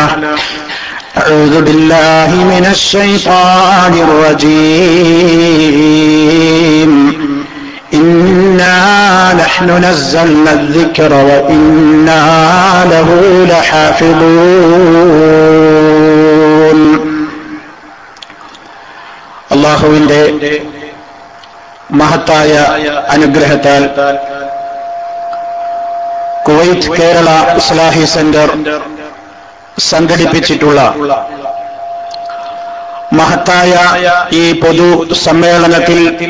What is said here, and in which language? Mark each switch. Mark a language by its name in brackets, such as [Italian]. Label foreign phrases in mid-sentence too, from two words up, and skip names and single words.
[Arabic] أعوذ بالله من الشيطان الرجيم. إنا نحن نزلنا الذكر وإنا له لحافظون. [Malayalam] അല്ലാഹുവിന്റെ മഹത്തായ അനുഗ്രഹത്താൽ കുവൈറ്റ് കേരള ഇസ്ലാഹി സെന്റർ സംഘടിപ്പിച്ചിട്ടുള്ള മഹത്തായ ഈ പൊതു സമ്മേളനത്തിൽ